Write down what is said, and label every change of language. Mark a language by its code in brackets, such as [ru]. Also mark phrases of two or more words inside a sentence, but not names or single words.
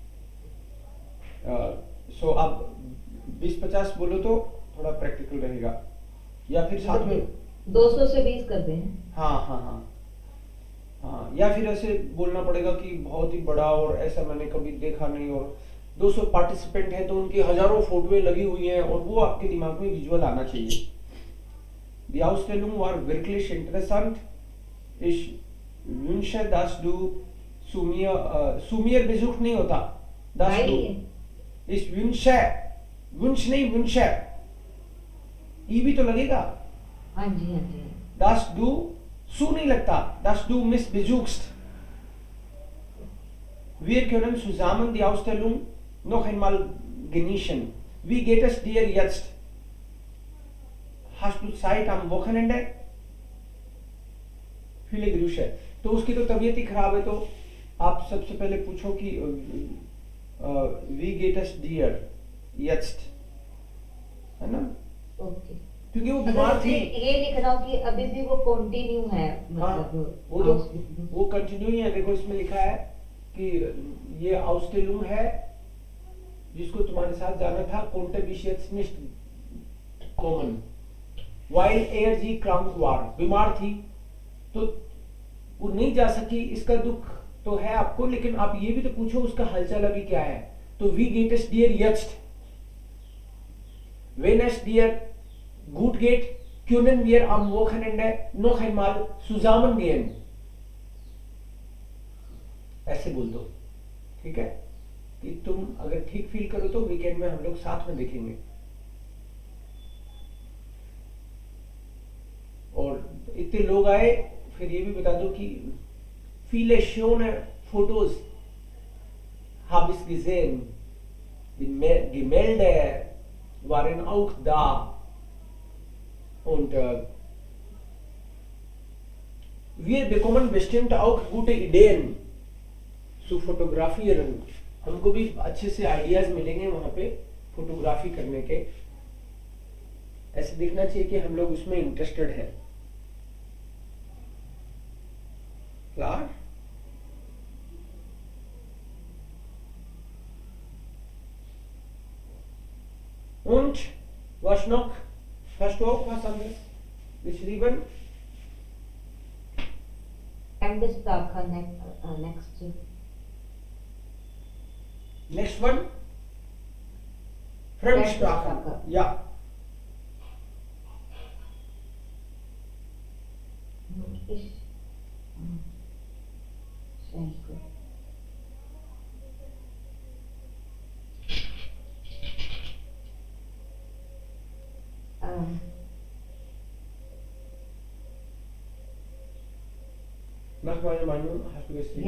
[hi] सो आप 20-50 बोलो तो थोड़ा प्रैक्टिकल रहेगा, या फिर साथ में 200 से 20 कर दें। हाँ हाँ हाँ हाँ, या फिर ऐसे बोलना पड़ेगा कि बहुत ही बड़ा और ऐसा मैंने कभी देखा नहीं, और 200 पार्टिसिपेंट हैं तो उनकी हजारों फोटोएं लगी हुई हैं, और वो आपके दिमाग में विजुअल आना चाहिए। [de] Die Ausstellung war wirklich interessant. Ich wünsche, dass du zu mir Besuch [hi] नहीं होता, [de] dass du, ich wünsche, wünsch नहीं wünsche, [hi] ई भी तो लगेगा। हाँ जी हाँ जी। [de] dass du zu [hi] नहीं लगता, [de] dass du mich besuchst. Wir können zusammen die Ausstellung noch einmal genießen. Wie geht es dir jetzt? Hast du Zeit am Wochenende? Viele Grüße. [hi] तो उसकी तो तबीयत ही खराब है, तो आप सबसे पहले पूछो कि [de] wie geht es dir jetzt, [hi] है ना, ओके। क्योंकि वो बीमार थी। ये लिख रहा हूँ कि अभी भी वो कंटिन्यू है, हाँ, मतलब वो तो वो कंटिन्यू ही है। देखो इसमें लिखा है कि ये Ausstellung है जिसको तुम्हारे साथ जाना था, [de] konnte bis jetzt nicht kommen weil sie krank war, [hi] बीमार थी तो वो नहीं जा सकी। इसका दुख तो है आपको, लेकिन आप ये भी तो पूछो उसका हालचाल अभी क्या है। [de] तो wie geht es dir jetzt? Wenn es dir gut geht, können wir am Wochenende noch einmal zusammen gehen. [hi] ऐसे बोल दो, ठीक है, कि तुम अगर ठीक फील करो तो वीकेंड में हम लोग साथ में देखेंगे। और इतने लोग आए, फिर ये भी बता दो कि [de] viele schöne Fotos habe ich gesehen, die Gemälde waren auch da und wir bekommen bestimmt auch gute Ideen zu fotografieren. [hi] हमको भी अच्छे से आइडियाज मिलेंगे वहां पे फोटोग्राफी करने के। ऐसे दिखना चाहिए कि हम लोग उसमें इंटरेस्टेड है। [de] Klar? Und was noch? Hast du auch was anderes geschrieben? [en] And Sprache next. Next one? [de] Fremdsprache. Fremdsprache. Ja. Ich schenke. Nach meiner Meinung hast du geschrieben?